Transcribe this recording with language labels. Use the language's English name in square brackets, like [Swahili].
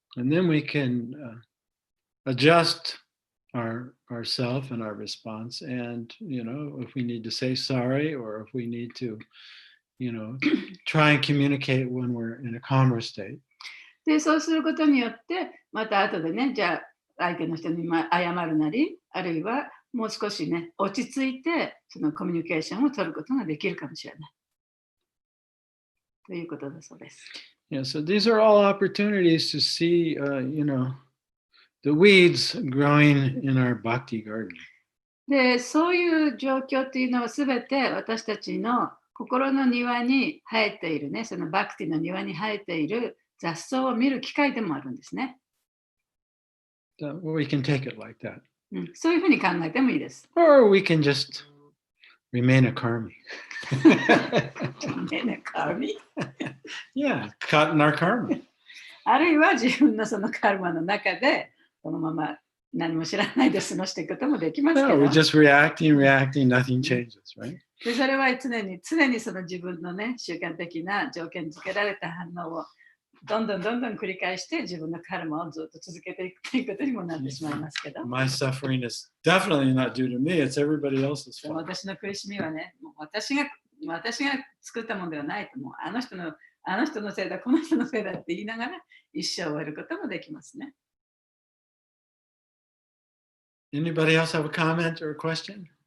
[English] And then we can adjust ourselves and our response. And, if we need to say sorry or if we need to, try and communicate when we're in a calmer state. [Japanese] で、そうすることによって、また後でね、じゃあ相手の人に謝るなり、あるいはもう少しね、落ち着いてそのコミュニケーションを取ることができるかもしれない。ということだそうです。 [English] Yeah, so these are all opportunities to see, the weeds growing in our bhakti garden. [Japanese] で、そういう状況っていうのはすべて私たちの心の庭に生えているね、そのバクティの庭に生えている雑草を見る機会でもあるんですね。 [English] We can take it like that. [Japanese] そういうふうに考えてもいいです。 [English] Or we can just remain a karmi. Remain a karmi? Yeah, caught in our karma. [Japanese] あるいは自分のそのカルマの中でこのまま何も知らないで過ごしていくこともできますけど。 [English] No, we're just reacting, nothing changes, right? [Japanese] でそれは常にその自分のね、習慣的な条件付けられた反応をどんどん繰り返して自分のカルマをずっと続けていくということにもなってしまいますけど。 [English] My suffering is definitely not due to me, it's everybody else's fault. [Japanese] 私の苦しみはね、もう私が作ったものではないと、もうあの人のせいだ、この人のせいだって言いながら一生を終えることもできますね。 [English] Anybody else have a comment or a question?